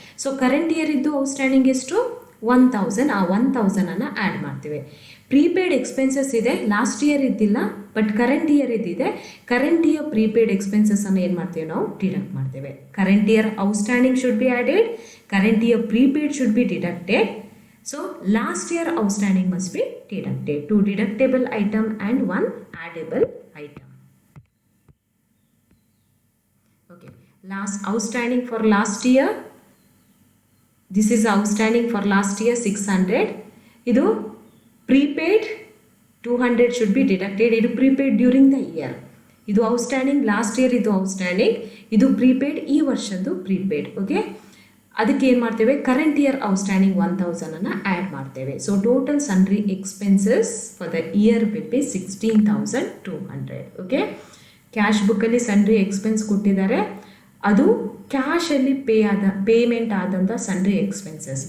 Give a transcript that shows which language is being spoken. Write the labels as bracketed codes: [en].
[en] so current year [kn] ಇದ್ದು outstanding ಎಷ್ಟು 1,000, ಆ 1,000ಅನ್ನು ಆ್ಯಡ್ ಮಾಡ್ತೇವೆ. ಪ್ರೀಪೇಯ್ಡ್ ಎಕ್ಸ್ಪೆನ್ಸಸ್ ಇದೆ, [en] last year [kn] ಇದ್ದಿಲ್ಲ [en] but current year [kn] ಇದ್ದಿದೆ. Current year prepaid ಎಕ್ಸ್ಪೆನ್ಸಸ್ಸನ್ನು ಏನು ಮಾಡ್ತೇವೆ ನಾವು, ಡಿಡಕ್ಟ್ ಮಾಡ್ತೇವೆ. [en] Current year outstanding should be added, current year prepaid should be deducted. So last year outstanding must be deducted. 2 deductible item and 1 addable item. Okay, last outstanding for last year, this is outstanding for last year 600. Idu prepaid 200 should be deducted. Idu prepaid during the year. Idu outstanding last year, idu outstanding, idu prepaid [kn] ee varshadu [en] prepaid. [kn] Okay, ಅದಕ್ಕೆ ಏನು ಮಾಡ್ತೇವೆ, [en] current year outstanding [kn] 1,000ಅನ್ನು add ಮಾಡ್ತೇವೆ. [en] So total sundry expenses for the year will be 16,200. [kn] Okay, cash ಬುಕ್ಕಲ್ಲಿ sundry expense ಕೊಟ್ಟಿದ್ದಾರೆ, ಅದು ಕ್ಯಾಶಲ್ಲಿ payment ಆದಂಥ [en] Sundry expenses.